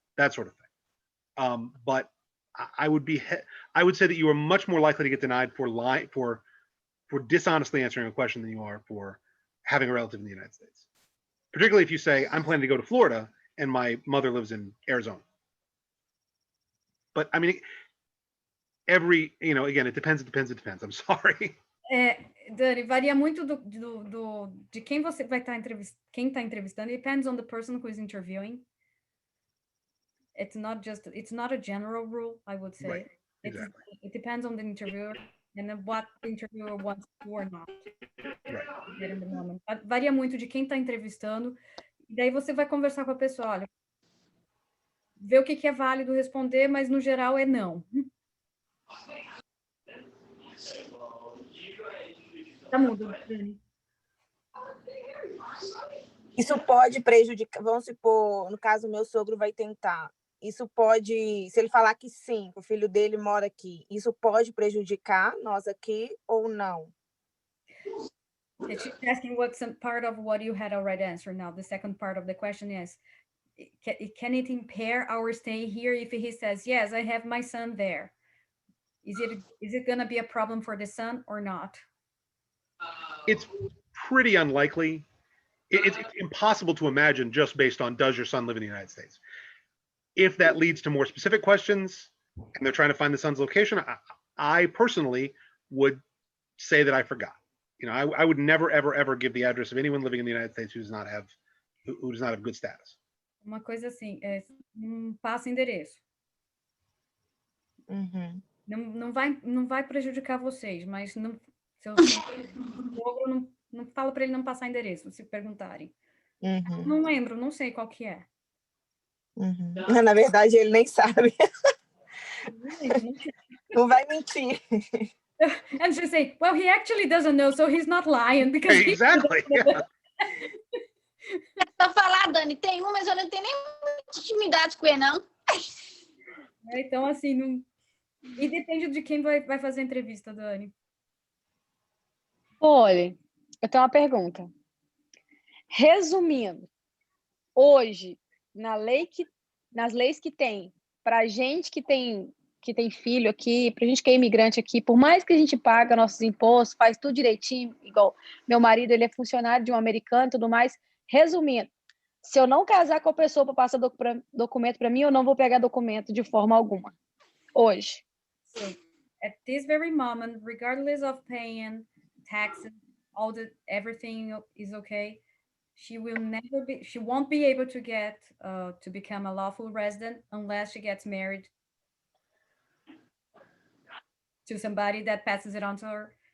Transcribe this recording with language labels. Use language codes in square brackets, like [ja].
[en] That sort of thing. But I would say that you are much more likely to get denied for dishonestly answering a question than you are for having a relative in the United States. Particularly if you say, I'm planning to go to Florida and my mother lives in Arizona. But I mean, again, it depends. I'm sorry. [pt] Dani, varia muito de quem você vai estar quem está entrevistando. [en] It depends on the person who is interviewing. It's not a general rule, I would say. Right. Exactly. It depends on the interviewer and then what the interviewer wants to or not. Right. In the moment. [pt] Varia muito de quem está entrevistando. E daí você vai conversar com a pessoa, olha, ver o que é válido responder, mas no geral é não. Tá mudo, Dani. Isso pode prejudicar, vamos supor, no caso, meu sogro vai tentar. Isso pode, se ele falar que sim, o filho dele mora aqui, isso pode prejudicar nós aqui ou não? [en] She's asking what's some part of what you had already answered. Now, the second part of the question is, can it impair our stay here if he says, yes, I have my son there? Is it going to be a problem for the son or not? It's pretty unlikely. It's impossible to imagine just based on, does your son live in the United States? If that leads to more specific questions and they're trying to find the son's location, I personally would say that I forgot. I would never, ever, ever give the address of anyone living in the United States who does not have good status. [pt] Uma coisa assim, não passa endereço. Uhum. Não vai prejudicar vocês, mas não, seu sogro não fala para ele não passar endereço, se perguntarem. Uhum. Não lembro, não sei qual que é. Uhum. Na verdade, ele nem sabe. Não vai mentir. [en] And she say, well, he actually doesn't know, so he's not lying. Because Exactly. Yeah. [pt] Pra falar, Dani, tem um, mas eu não tenho nem muita intimidade com ele, não. Então, assim, não... E depende de quem vai fazer a entrevista, Dani. Olha, eu tenho uma pergunta. Resumindo, hoje, nas leis que tem, para gente que tem filho aqui, para gente que é imigrante aqui, por mais que a gente paga nossos impostos, faz tudo direitinho, igual meu marido, ele é funcionário de um americano e tudo mais, Resumindo, se eu não casar com a pessoa para passar documento para mim, eu não vou pegar documento de forma alguma. Hoje. [en] So at this very moment, regardless of paying taxes, everything is okay. She won't be able to get to become a lawful resident unless she gets married to somebody that passes it on to her.